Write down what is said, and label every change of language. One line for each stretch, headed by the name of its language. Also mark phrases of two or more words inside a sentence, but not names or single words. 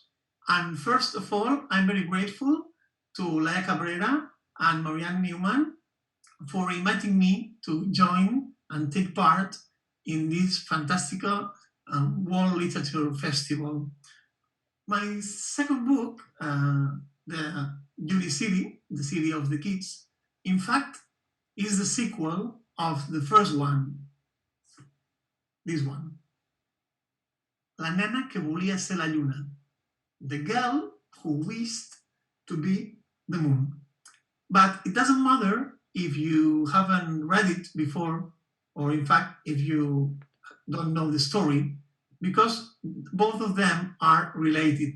English: And first of all, I'm very grateful to Laia Cabrera and Marianne Newman for inviting me to join and take part in this fantastical World Literature Festival. My second book, the Llunicity, the City of the Kids, in fact, is the sequel of the first one, this one.
Catalan: La nena que volia ser la lluna,
English: the girl who wished to be the moon. But it doesn't matter if you haven't read it before, or in fact, if you don't know the story, because both of them are related.